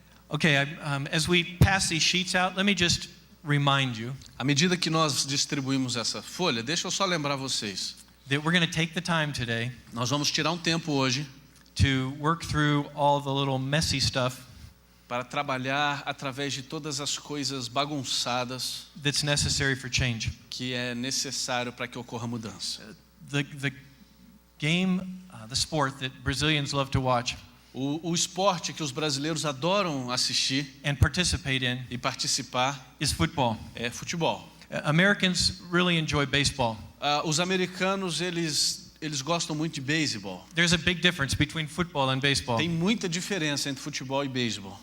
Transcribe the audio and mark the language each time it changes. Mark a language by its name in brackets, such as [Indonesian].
[English] Okay, as we pass these sheets out, let me just remind you [Portuguese] À medida que nós distribuímos essa folha, deixa eu só lembrar vocês. [English] that we're going to take the time today [Portuguese] Nós vamos tirar um tempo hoje [English] to work through all the little messy stuff [Portuguese] para trabalhar através de todas as coisas bagunçadas [English] that's necessary for change. [Portuguese] que é necessário para que ocorra mudança. [English] The game, the sport that Brazilians love to watch [Portuguese] O esporte que os brasileiros adoram assistir [English] and participate in [Portuguese] e participar [English] is football. [Portuguese] é futebol. [English] Americans really enjoy baseball. [Portuguese] Os americanos, eles gostam muito de beisebol. [English] There's a big difference between football and baseball. [Portuguese] Tem muita diferença entre futebol e beisebol.